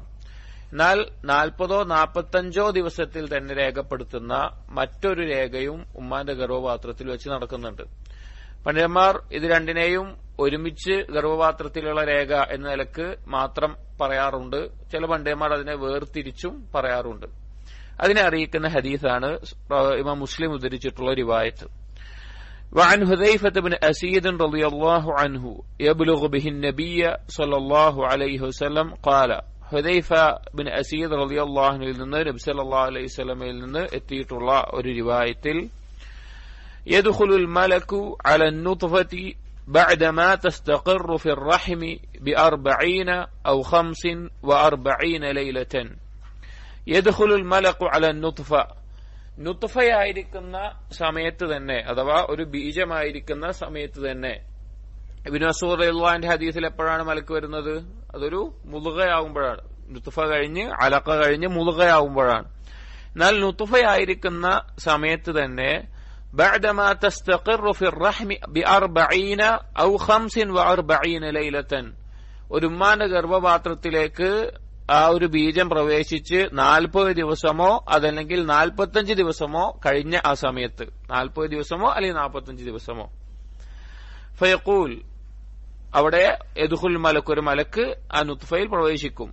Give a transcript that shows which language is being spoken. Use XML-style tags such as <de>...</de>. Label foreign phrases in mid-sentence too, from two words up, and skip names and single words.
<ml>എന്നാൽ 40 45 ദിവസത്തിൽ തന്നെ രേഖപ്പെടുത്തുന്ന മറ്റൊരു രേഖയും ഉമ്മാന്റെ ഗർഭപാത്രത്തിൽ വെച്ച് നടക്കുന്നുണ്ട്. പണ്ഡിതന്മാർ ഇത് രണ്ടിനെയും ഒരുമിച്ച് ഗർഭപാത്രത്തിലുള്ള രേഖ എന്ന നിലക്ക് മാത്രം പറയാറുണ്ട്. ചില പണ്ഡിതന്മാർ അതിനെ വേർതിരിച്ചും പറയാറുണ്ട്. അതിനെ അറിയിക്കുന്ന ഹദീസാണ് ഇമാം മുസ്ലിം ഉദ്ധരിച്ചിട്ടുള്ള റിവായത്ത്.</ml> <ar>وعن حذيفة بن أسيد رضي الله عنه يبلغ به النبي صلى الله عليه وسلم قال. حذيفة بن أسيد رضي الله عنه</ar> <ml>നബി</ml> <ar>صلى الله عليه وسلم</ar> <ml>നിന്ന് എത്തിയിട്ടുള്ള ഒരു റിവായത്തിൽ,</ml> <ar>يدخل الملك على النطفة بعدما تستقر في الرحم ب40 أو 45 ليلة. يدخل الملك على النطفة,</ar> <ml>നുത്ഫയായിരിക്കുന്ന സമയത്ത് തന്നെ, അഥവാ ഒരു ബീജമായിരിക്കുന്ന സമയത്ത് തന്നെ. ഇബ്നു മസ്ഊദ്</ml> <ar>رضي الله عنه</ar> <ml>ഹദീസിൽ എപ്പോഴാണ് മലക്ക് വരുന്നത്? അതൊരു മുദ്ഗയാവുമ്പോഴാണ്. നുത്ഫ കഴിഞ്ഞ് അലഖ കഴിഞ്ഞ് മുദ്ഗയാവുമ്പോഴാണ്. എന്നാൽ നുത്ഫയായിരിക്കുന്ന സമയത്ത് തന്നെ</ml> <ar>بعدما تستقر في الرحم ب40 أو 45 ليلة,</ar> <ml>ഒരു ഉമ്മാന്റെ ഗർഭപാത്രത്തിലേക്ക് ആ ഒരു ബീജം പ്രവേശിച്ച് 40 ദിവസമോ അതല്ലെങ്കിൽ 45 ദിവസമോ കഴിഞ്ഞ ആ സമയത്ത്, 40 ദിവസമോ അല്ലെങ്കിൽ 45 ദിവസമോ. ഫയഖൂൽ, അവിടെ യദ്ഖുൽ മലക്ക്, ഒരു മലക്ക് ആ നുത്ഫയിൽ പ്രവേശിക്കും.</ml>